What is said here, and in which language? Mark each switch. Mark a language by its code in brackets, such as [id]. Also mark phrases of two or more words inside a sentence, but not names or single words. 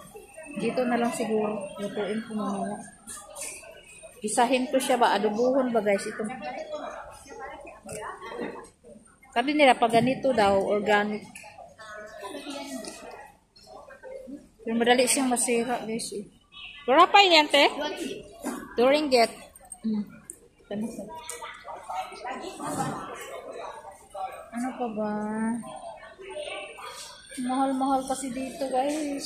[tl] Ayun. Dito na lang siguro. Lutuin ko mamaya. Isahin ko siya ba? Adobuhon ba guys? Ito. Sabi nila pag ganito daw, organic. Pero madali siyang masira guys eh. [ms] Berapa ini ante? 2 ringgit. [tl] Ano pa ba? Mahal-mahal kasi dito guys.